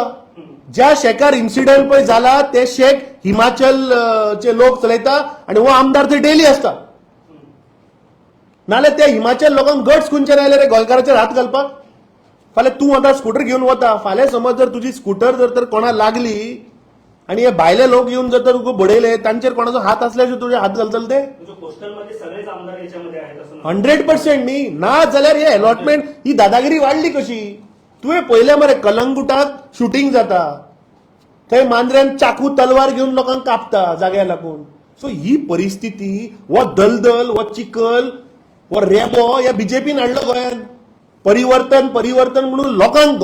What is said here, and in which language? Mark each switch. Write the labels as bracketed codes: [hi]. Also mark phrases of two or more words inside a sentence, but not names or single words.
[kok] ज्या शेकार इन्सिडंट पळय जाला ते शेक हिमाचल चे लोक चलयता आनी हो आमदार थंय डेली आसता. नाल्यार त्या हिमाचल लोकांक गट्स खंयच्यान आयले रे गोंयकाराचेर हात घालपाक? फाल्यां तूं आतां स्कूटर घेवन वता, फाल्यां समज जर तुजी स्कूटर जर तर कोणा लागली आणि हे भायले लोक येऊन जर तुका बडयले तांचेर कोणाचो हात असल्याशिवाय तुझे हात घालतले ते [mr] म्हणजे पोस्टलमध्ये सगळेच आमदार याच्यामध्ये आहेत असं [kok] 100% न्ही ना जाल्यार हे अलॉटमेंट ही दादागिरी वाढली कशी तुवें पळयलें मरे कलंगुटात शूटिंग जाता थंय मांद्र्यान चाकू तलवार घेऊन लोकांक कापता जाग्याक लागून सो ही परिस्थिती वो दलदल वो चिखल वो रेबो ह्या बीजेपीन हाडलो गोंयांत परिवर्तन म्हणून लोकांक